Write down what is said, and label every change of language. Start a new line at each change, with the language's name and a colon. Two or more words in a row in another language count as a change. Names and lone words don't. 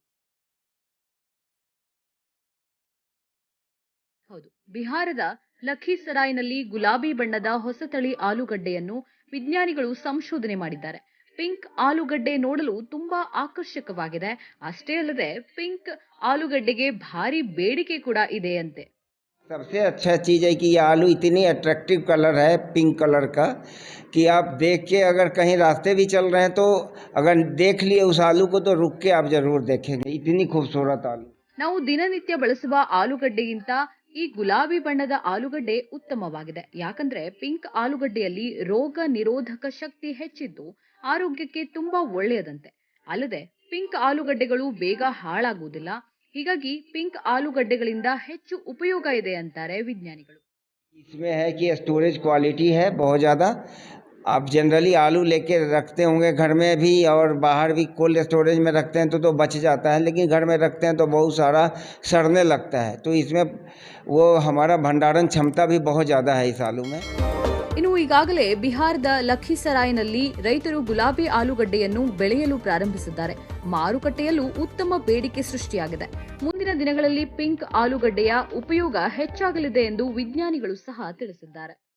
Kannada: ಹೌದು, ಬಿಹಾರದ ಲಖೀಸರಾಯ್ನಲ್ಲಿ ಗುಲಾಬಿ ಬಣ್ಣದ ಹೊಸ ತಳಿ ಆಲೂಗಡ್ಡೆಯನ್ನು ವಿಜ್ಞಾನಿಗಳು ಸಂಶೋಧನೆ ಮಾಡಿದ್ದಾರೆ. ಪಿಂಕ್ ಆಲೂಗಡ್ಡೆ ನೋಡಲು ತುಂಬಾ ಆಕರ್ಷಕವಾಗಿದೆ. ಅಷ್ಟೇ ಅಲ್ಲದೆ ಪಿಂಕ್ ಆಲೂಗಡ್ಡೆಗೆ ಭಾರಿ ಬೇಡಿಕೆ ಕೂಡ ಇದೆಯಂತೆ.
Hindi: सबसे अच्छा चीज़ है कि ये आलू इतनी अट्रैक्टिव कलर है पिंक कलर का कि आप देख के अगर कहीं रास्ते भी चल रहे हैं तो अगर देख लिए उस आलू को तो रुक के आप ज़रूर देखेंगे, इतनी खूबसूरत आलू।
Kannada: ನಾವು ದಿನನಿತ್ಯ ಬಳಸುವ ಆಲೂಗಡ್ಡೆಗಿಂತ ಈ ಗುಲಾಬಿ ಬಣ್ಣದ ಆಲೂಗಡ್ಡೆ ಉತ್ತಮವಾಗಿದೆ. ಯಾಕಂದ್ರೆ ಪಿಂಕ್ ಆಲೂಗಡ್ಡೆಯಲ್ಲಿ ರೋಗ ನಿರೋಧಕ ಶಕ್ತಿ ಹೆಚ್ಚಿದ್ದು ಆರೋಗ್ಯಕ್ಕೆ ತುಂಬಾ ಒಳ್ಳೆಯದಂತೆ. ಅಲ್ಲದೆ ಪಿಂಕ್ ಆಲೂಗಡ್ಡೆಗಳು ಬೇಗ ಹಾಳಾಗುವುದಿಲ್ಲ. ಹೀಗಾಗಿ ಪಿಂಕ್ ಆಲೂಗಡ್ಡೆಗಳಿಂದ ಹೆಚ್ಚು ಉಪಯೋಗ ಇದೆ ಅಂತಾರೆ ವಿಜ್ಞಾನಿಗಳು.
Hindi: इसमें है कि स्टोरेज क्वालिटी है बहुत ज़्यादा। आप जनरली आलू लेके रखते होंगे घर में भी और बाहर भी कोल्ड स्टोरेज में रखते हैं तो बच जाता है, लेकिन घर में रखते हैं तो बहुत सारा सड़ने लगता है। तो इसमें वो हमारा भंडारण क्षमता भी बहुत ज़्यादा है इस आलू में।
Kannada: ಇನ್ನು ಈಗಾಗಲೇ ಬಿಹಾರದ ಲಖೀಸರಾಯ್ನಲ್ಲಿ ರೈತರು ಗುಲಾಬಿ ಆಲೂಗಡ್ಡೆಯನ್ನು ಬೆಳೆಯಲು ಪ್ರಾರಂಭಿಸಿದ್ದಾರೆ. ಮಾರುಕಟ್ಟೆಯಲ್ಲೂ ಉತ್ತಮ ಬೇಡಿಕೆ ಸೃಷ್ಟಿಯಾಗಿದೆ. ಮುಂದಿನ ದಿನಗಳಲ್ಲಿ ಪಿಂಕ್ ಆಲೂಗಡ್ಡೆಯ ಉಪಯೋಗ ಹೆಚ್ಚಾಗಲಿದೆ ಎಂದು ವಿಜ್ಞಾನಿಗಳು ಸಹ ತಿಳಿಸಿದ್ದಾರೆ.